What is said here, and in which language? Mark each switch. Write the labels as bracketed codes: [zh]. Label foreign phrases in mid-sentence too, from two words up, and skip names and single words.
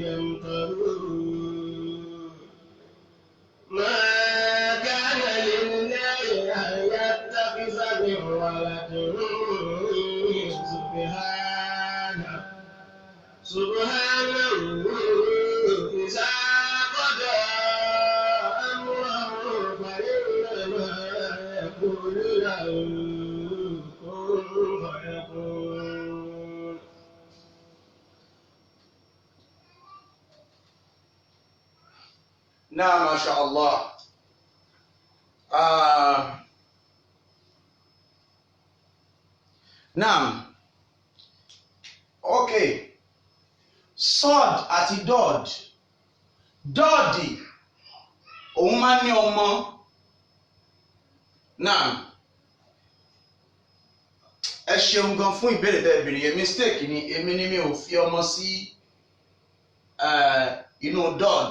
[ar] يمترون ما كان لله أن يتخذ من ولد سبحانه إذا قضى أمرا فإنما يقول له كن فيكون. نعم ما شاء الله. Naam. [yo] Okay. Sod àti dọ́ọ̀d. Dọ́ọ̀dì òun máa ń ní ọmọ. Naam. Ẹ ṣeun gan fún ìbéèrè bẹ́ẹ̀ béèrè yẹn, mistake ni èmi ni mi ò fi ọmọ sí inú dọ́ọ̀d.